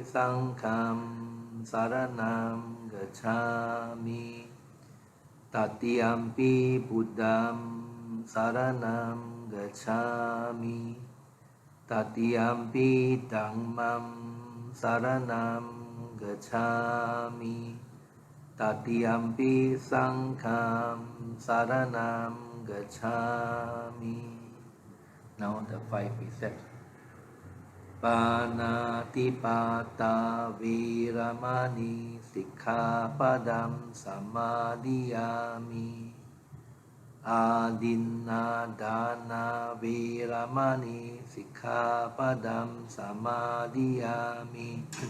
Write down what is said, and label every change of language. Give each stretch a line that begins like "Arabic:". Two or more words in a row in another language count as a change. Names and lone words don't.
Pali: Sangham saranam gacchami, Tatiyampi Buddham saranam gacchami, Tatiyampi Dhammam saranam gacchami, Tatiyampi Sangham saranam gacchami.
English: Now the 5 precepts.
Pali: Panatipata Viramani Sikkhapadam Samadhiyami Adinadana Viramani Sikkhapadam Samadhiyami